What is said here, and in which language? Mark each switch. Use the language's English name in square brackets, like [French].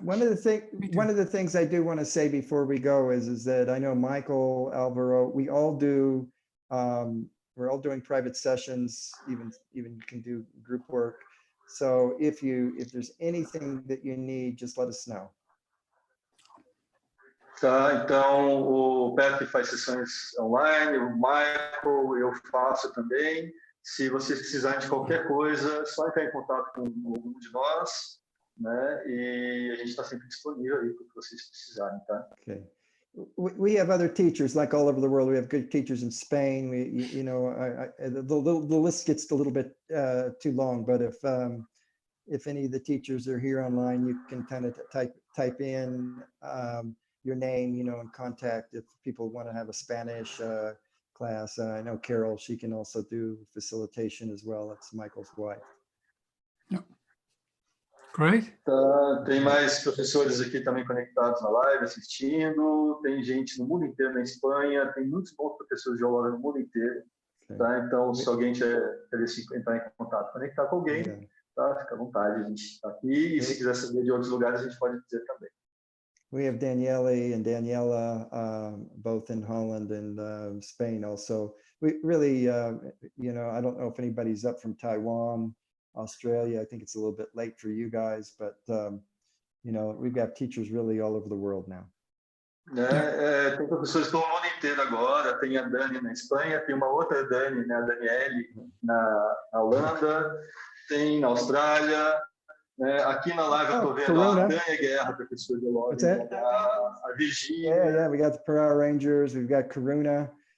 [English] One of the things I do want to say before we go is that I know Michael, Alvaro, we all do, we're all doing private sessions, even you can do group work. So if there's anything that you need, just let us know. [Portuguese] Tá, então o Pepe faz sessões online, o Michael eu faço também. Se vocês precisarem de qualquer coisa, é só entrar em contato com algum de nós. né? E a gente está sempre disponível aí para o que vocês precisarem, tá? [English] Okay. We have other teachers like all over the world. We have good teachers in Spain. You know, the list gets a little bit too long, but if any of the teachers are here online, you can kind of type in your name, you know, and contact if people want to have a Spanish class. I know Carol, she can also do facilitation as well. It's Michael's wife. Yep. Great. [Portuguese] Tem mais professores aqui também conectados na live, assistindo. Tem gente no mundo inteiro, na Espanha. Tem muitos bons professores de yoga no mundo inteiro. Tá? Então, se alguém quer entrar em contato, conectar com alguém, tá? Fica à vontade, a gente está aqui. E se quiser saber de outros lugares, a gente pode dizer também. [English] We have Daniele and Daniela, both in Holland and Spain also. We really, you know, I don't know if anybody's up from Taiwan, Australia. I think it's a little bit late for you guys, but, you know, we've got teachers really all over the world now. [Portuguese] Tem professores do mundo inteiro agora. Tem a Dani na Espanha, tem uma outra Dani, né, a Daniele, na Holanda, tem na Austrália. Aqui na live eu estou vendo a Venha Guerra, professor de yoga, a Virgínia. [English] Yeah, we got the Power Rangers, we've got Karuna.